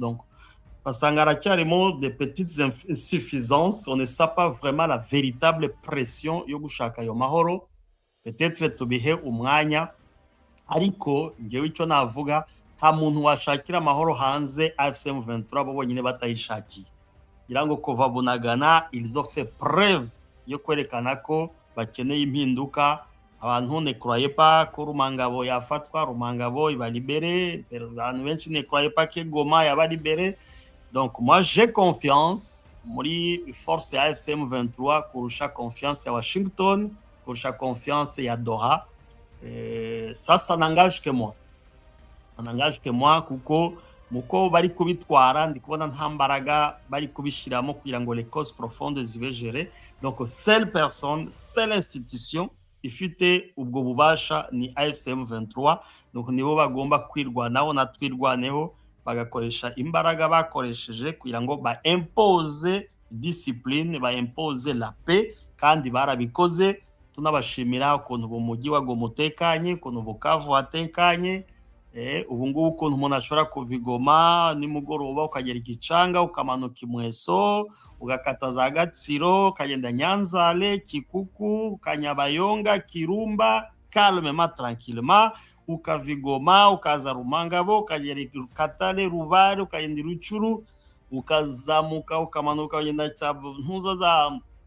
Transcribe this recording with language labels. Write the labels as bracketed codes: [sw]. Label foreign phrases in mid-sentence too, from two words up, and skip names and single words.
[fr] Donc [rw] basanga haracyarimo [fr] des petites insuffisances, on ne sait pas vraiment la véritable pression [rw] yo gushaka ayo mahoro. Peut-être tubihe umwanya, ariko ngewe icyo navuga, nta muntu washakira amahoro hanze AFC M23 bo bonyine batayishakiye. Irango kuva Bunagana [fr] ils ont fait preuve [rw] yo kwerekana ko bakeneye impinduka. [fr] Abantu ne croyez pas [rw] ko Rumangabo yafatwa, Rumangabo iba [fr] libéré, [rw] abantu benshi [fr] ne croyez pas que Goma yaba libéré. Donc moi j'ai confiance [rw] muri force ya AFC M23 kurusha confiance ya Washington, kurusha confiance ya Doha. [fr] Ça n'engage que moi. Ça n'engage que moi [rw] kuko muko bari kubitwara ndi kubona nta mbaraga bari kubishiramo kugira ngo [fr] les causes profondes [rw] zibe gérées. [fr] Donc seule personne, seule institution [rw] ifite ubwo bubasha ni [fr] AFC M23. [rw] Donc nibo bagomba kwirwanaho na twirwaneho, bagakoresha imbaraga bakoresheje kugira ngo ba [fr] impose discipline, [rw] ba [fr] impose la paix, [rw] kandi barabikoze. Tunabashimira ukuntu mu mujyi wa Goma utekanye, ukuntu Bukavu hatekanye. Ubu ngubu ukuntu umuntu ashobora kuva i Goma nimugoroba ukagera Gicanga ukamanuka Imweso ugakata za Gatsiro ukagenda Nyanzale, Kikuku, Kanyabayonga, Kirumba, [fr] calmement tranquillement, [rw] ukava i Goma ukaza Rumangabo ukagera Katale, Rubare, ukagenda Rucuru, ukazamuka ukamanuka ukagenda ntuza za